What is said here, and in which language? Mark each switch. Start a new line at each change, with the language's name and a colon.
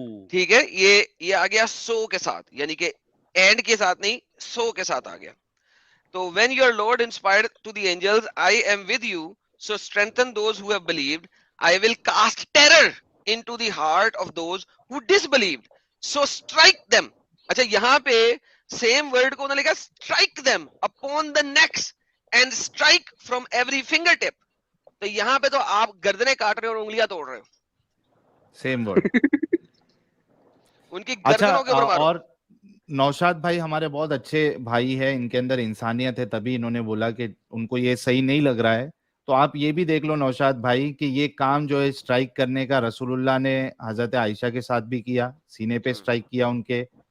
Urdu: ٹھیک ہے، یہ آ گیا سو کے ساتھ، یعنی کہ اینڈ کے ساتھ نہیں، سو کے ساتھ آ گیا.
English: تو when your Lord inspired to the angels, I am with you, so strengthen those who have believed. I will cast terror into the heart of those who disbelieved, so strike them.
Urdu: اچھا یہاں پہ same word کو انہوں نے لکھا
English: strike them upon the necks and strike from every fingertip.
Urdu: تو یہاں پہ تو آپ گردنیں کاٹ رہے ہو اور انگلیاں توڑ رہے ہو. Same word. ان کی اچھا گردنوں کے اوپر مارو. اور نوشاد بھائی ہمارے بہت اچھے بھائی ہیں، ان کے اندر انسانیت ہے، تبھی انہوں نے بولا کہ ان کو یہ صحیح نہیں لگ رہا ہے. تو آپ یہ بھی دیکھ لو نوشاد بھائی کہ یہ کام جو ہے اسٹرائک کرنے کا رسول اللہ نے حضرت عائشہ کے ساتھ بھی کیا، سینے پہ اسٹرائک کیا ان کے.